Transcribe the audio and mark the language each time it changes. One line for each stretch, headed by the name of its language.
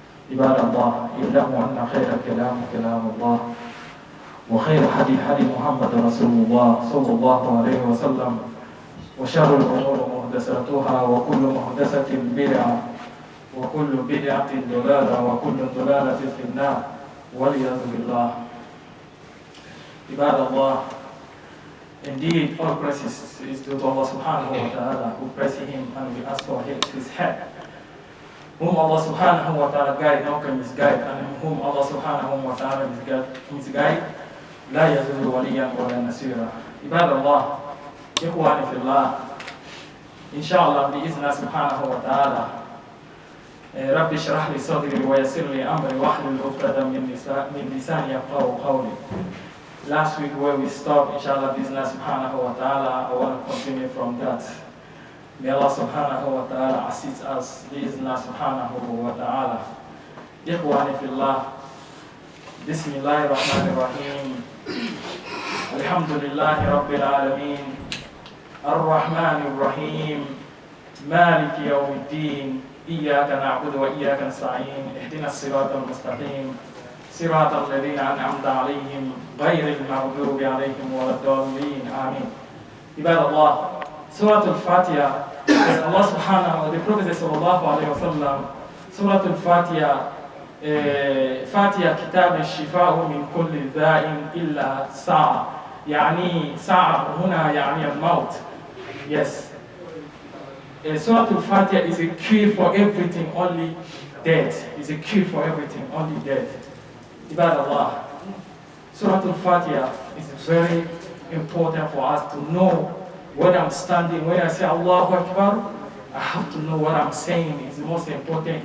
Arabic: عباد الله، اعلموا أن خير كلام كلام الله، وخير حديث حديث محمد رسول الله صلى الله عليه وسلم، وشر الأمور محدثاتها، وكل محدثة بدعة، وكل بدعة ضلالة، وكل ضلالة في النار والعياذ بالله.
English: Ibad Allah, indeed all praises is due to Allah subhanahu wa ta'ala, who praise him and we ask for his help. Whom Allah subhanahu wa ta'ala guide, no can misguide, and whom Allah subhanahu wa ta'ala misguide,
Arabic: لا يزول وليا ولا نصيرا. Ibad Allah, إخواني في الله, inshallah بإذن سبحانه وتعالى. رب اشرح لي صدري ويسر لي أمري واحلل عقدة من لساني يفقهوا قولي.
English: Last week where we stopped, inshallah, bismillah subhanahu wa ta'ala, I want to continue from that. May Allah subhanahu wa ta'ala assist us, bismillah subhanahu wa ta'ala.
Arabic: Ikhwani fillah, bismillahir rahmanir rahim. Alhamdulillahi rabbil alameen. Ar-Rahmanir Rahim. Maliki yawmiddin. Iyyaka na'budu wa iyyaka nasta'in. Ihdinas siratal mustaqim. صراط الذين أنعمت عليهم غير المغضوب عليهم ولا الضالين. Amen.
English: Ibad Allah, Surah Al-Fatiha, as Allah subhanahu wa ta'ala, the Prophet sallallahu alayhi wa sallam, Surah Al-Fatiha, Fatiha kitab
Arabic: الشفاء من كل داء إلا ساعة. يعني ساعة هنا يعني الموت.
English: Yes. Surah Al-Fatiha is a cure for everything, only death. Is a cure for everything, only death. Ibad Allah, Surat al-Fatiha is very important for us to know where I'm standing. When I say Allahu Akbar, I have to know what I'm saying is most important.